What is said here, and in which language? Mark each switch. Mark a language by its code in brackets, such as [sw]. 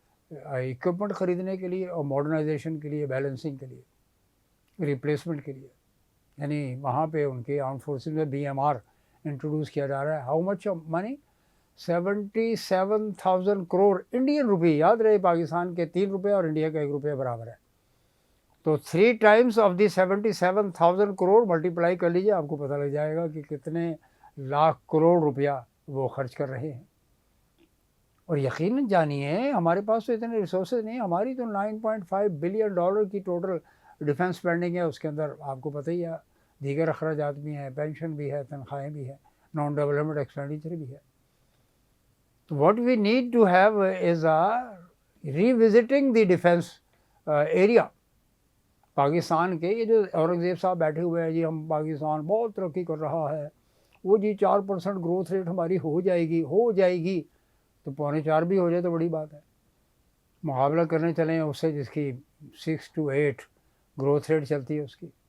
[ur] Equipment خریدنے کے لیے، اور ماڈرنائزیشن کے لیے، بیلنسنگ کے لیے، ریپلیسمنٹ کے لیے۔ یعنی وہاں پہ ان کے آرم فورسز میں بی ایم آر انٹروڈیوس کیا جا رہا ہے۔ [en] How much money? [ur] 77,000 crore Indian روپی۔ یاد رہے پاکستان کے 3 روپے اور انڈیا کا 1 روپے برابر ہے، تو 3 Times of the 77,000 crore multiply کر لیجیے، آپ کو پتہ لگ جائے گا کہ کتنے لاکھ کروڑ روپیہ وہ خرچ کر رہے ہیں۔ اور یقیناً جانیے، ہمارے پاس تو اتنے ریسورسز نہیں، ہماری تو $9.5 بلین کی ٹوٹل ڈیفنس اسپینڈنگ ہے، اس کے اندر آپ کو پتہ ہی ہے دیگر اخراجات بھی ہیں، پینشن بھی ہے، تنخواہیں بھی ہیں، نان ڈیولپمنٹ ایکسپینڈیچر بھی ہے۔ [en] what we need to have is a revisiting the defense area. [ur] Pakistan کے یہ جو اورنگزیب صاحب بیٹھے ہوئے ہیں جی ہم پاکستان بہت ترقی کر رہا ہے, وہ جی 4% گروتھ ریٹ ہماری ہو جائے گی تو 3.25 بھی ہو جائے تو بڑی بات ہے. مقابلہ کرنے چلیں اس سے جس کی 6 to 8 گروتھ ریٹ چلتی ہے اس کی.